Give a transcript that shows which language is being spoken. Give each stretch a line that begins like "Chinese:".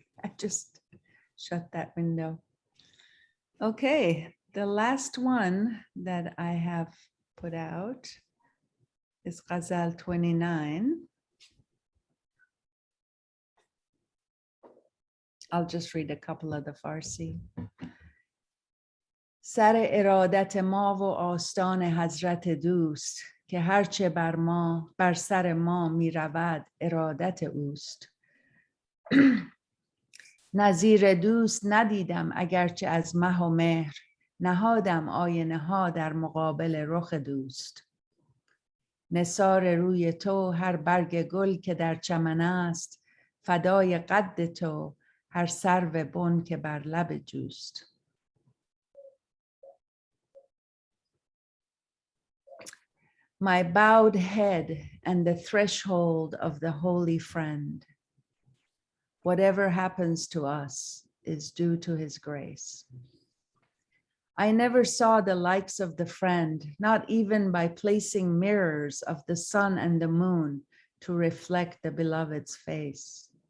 English: I just shut that window. Okay, the last one that I have put out is Ghazal 29. I'll just read a couple of the Farsi.
Persian: سر ارادت ما و آستان حضرت دوست که هرچه بر سر ما می رود ارادت اوست. نظیر دوست ندیدم اگرچه از مه و مهر نهادم آینه ها در مقابل رخ دوست. نثار روی تو هر برگ گل که در چمن است فدای قد تو هر سرو بن که بر لب جوست.
English: My bowed head and the threshold of the holy friend. Whatever happens to us is due to his grace. I never saw the likes of the friend, not even by placing mirrors of the sun and the moon to reflect the beloved's face.